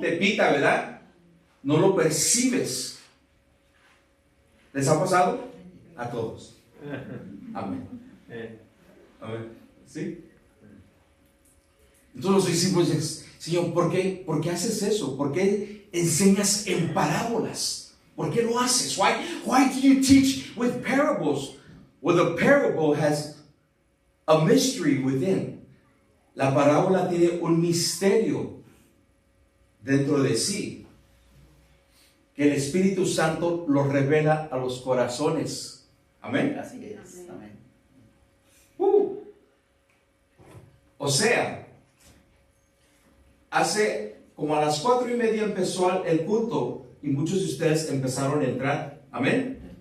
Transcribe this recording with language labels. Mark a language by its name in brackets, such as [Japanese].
[Spanish] Te pita, ¿verdad? No lo percibes. ¿Les ha pasado? A todos. Amén. Amén. ¿Sí? Entonces los discípulos dicen, Señor, ¿por qué haces eso? ¿Por qué enseñas en parábolas? ¿Por qué lo haces? [English] Why do you teach with parables? Well, the parable has a mystery within. [Spanish] La parábola tiene un misterio dentro de sí, que el Espíritu Santo lo revela a los corazones. Amén. Así es. Amén. O sea, hace como a las 4:30 empezó el culto y muchos de ustedes empezaron a entrar. Amén.